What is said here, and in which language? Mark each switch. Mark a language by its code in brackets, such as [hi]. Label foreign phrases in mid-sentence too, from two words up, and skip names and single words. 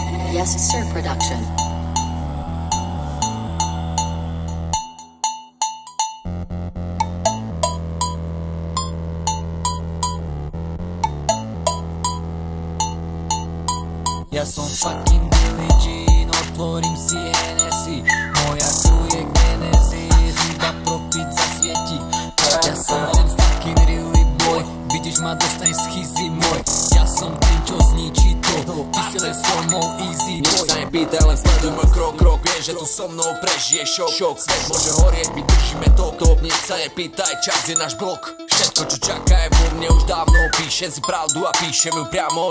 [sk] Yes Sir Production. Ja som fucking Billie Jean, otvorím si Hennessy. Moja crew je Genesis, iba profit zasvieti. Ja som ten [en] fucking really boy, [sk] vidíš ma, dostaň schizy môj. Ja som ten, čo zničí to, ty si len so mnou [en] easy boy. [sk] Nič sa nepýtaj, len sleduj môj krok, vieš, že tu so mnou prežiješ šok. Svet môže horieť, my držíme top. Nič sa nepýtaj, čas je náš blok. Všetko, čo čaká, je vo mne už dávno. Píšem si pravdu a píšem ju priamo.